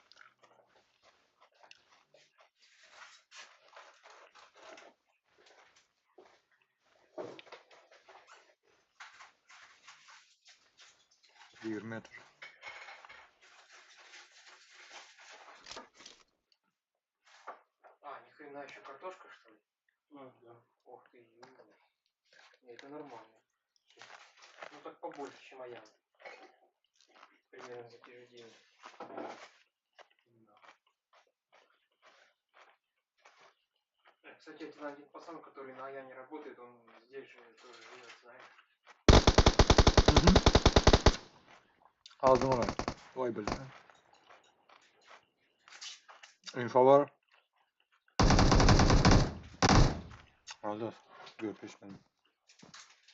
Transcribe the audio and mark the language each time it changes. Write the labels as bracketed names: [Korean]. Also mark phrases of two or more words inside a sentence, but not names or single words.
[Russian] Bir метр. А, ни хрена еще картошка, что ли? Да. Ох ты, ё-моё. Не, это нормально. Ну так побольше, чем моя. Примерно за те же деньги. Кстати, это один пацан, который на Аяне работает, он здесь же тоже живет, знаешь. [Turkish] Aldım onu. Vay be. Info var. Aldı. Diyor peşinden.